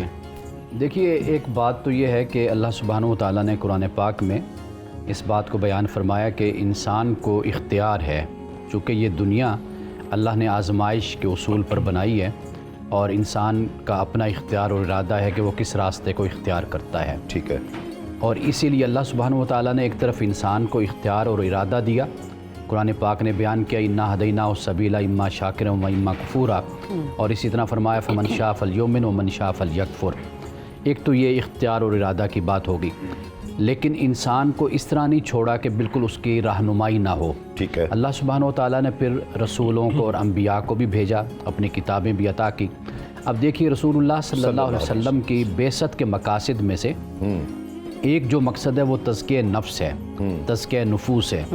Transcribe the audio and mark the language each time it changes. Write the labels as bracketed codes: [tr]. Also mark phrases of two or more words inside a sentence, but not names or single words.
[ur] دیکھیے ایک بات تو یہ ہے کہ اللہ [ar] سبحانہ و تعالیٰ [ur] نے قرآن پاک میں اس بات کو بیان فرمایا کہ انسان کو اختیار ہے, چونکہ یہ دنیا اللہ نے آزمائش کے اصول پر بنائی ہے, اور انسان کا اپنا اختیار اور ارادہ ہے کہ وہ کس راستے کو اختیار کرتا ہے. ٹھیک ہے. اور اسی لیے اللہ [ar] سبحانہ و تعالیٰ [ur] نے ایک طرف انسان کو اختیار اور ارادہ دیا. قرآن پاک نے بیان کیا [ar] انا ہدیناہ السبیل اما شاکرا و اما کفورا، [ur] اور اسی طرح فرمایا [ar] فمن شاء فلیؤمن ومن شاء فلیکفر. [ur] ایک تو یہ اختیار اور ارادہ کی بات ہوگی، لیکن انسان کو اس طرح نہیں چھوڑا کہ بالکل اس کی رہنمائی نہ ہو. ٹھیک ہے. اللہ [ar] سبحانہ و تعالیٰ [ur] نے پھر رسولوں کو اور انبیاء کو بھی بھیجا، اپنی کتابیں بھی عطا کی. اب دیکھیے رسول اللہ [ar] صلی اللہ علیہ وسلم [ur] کی بعثت کے مقاصد میں سے ایک جو مقصد ہے وہ تزکیہ نفس ہے، تزکیہ نفوس ہے.